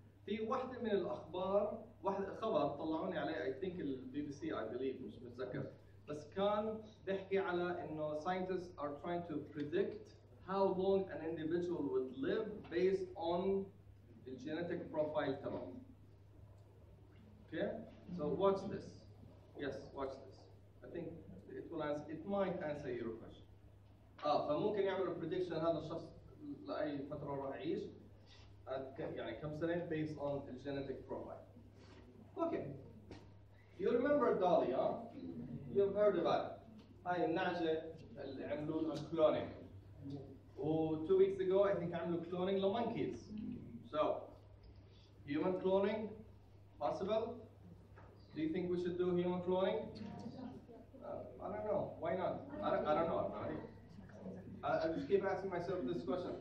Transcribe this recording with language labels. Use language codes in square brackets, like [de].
[ar] في واحدة من الاخبار خبر طلعوني عليه [en] I think BBC I believe [ar] مش متذكر بس كان بيحكي على انه [en] scientists are trying to predict how long an individual would live based on the genetic profile [ar] تبعه. [en] Okay? So watch this. Yes, watch this. I think it might answer your question. [ar] فممكن يعملوا prediction هذا الشخص لأي فترة راح يعيش يعني كم سنة [en] based on the genetic profile. Okay. You remember Dolly, huh? You've heard about it. [ar] هاي النعجة اللي عملوا لها cloning. [en] و 2 weeks ago I think [ar] عملوا [en] cloning لmonkeys. So, human cloning possible? Do you think we should do human cloning? I don't know. Why not? I don't know. I just keep asking myself this question.